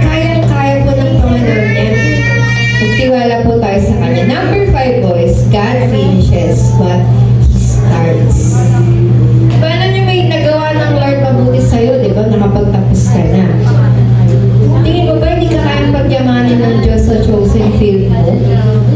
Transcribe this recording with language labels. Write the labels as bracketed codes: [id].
[tl] Kayang-kaya po ng Panginoon yan. Magtiwala po tayo sa Kanya. [en] Number 5, boys, God finishes what He starts. [tl] Paano nyo may nagawa ng Lord mabuti sa'yo, di ba? Nakapagtapos ka na. Tingin mo ba hindi ka kayang pagyamanin ng Diyos sa chosen field mo? Yeah.